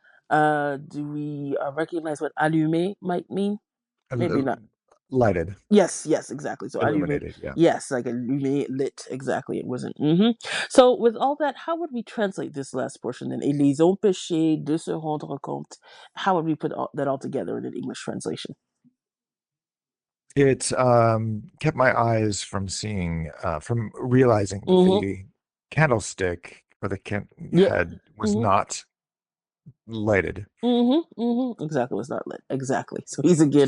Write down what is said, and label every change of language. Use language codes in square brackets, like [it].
[en] Do we recognize what allumé might mean? Maybe not. Lighted. Yes, exactly. So allumé, Illuminated. Yeah. yes, like allumé, lit, exactly. It wasn't. So with all that, how would we translate this last portion then? [fr] Et les empêcher de se rendre compte. [en] How would we put that all together in an English translation? It kept my eyes from seeing, from realizing that Mm-hmm. the candlestick or the Yeah. head was Mm-hmm. not lighted. Exactly. It's not lit. Exactly. So he's again.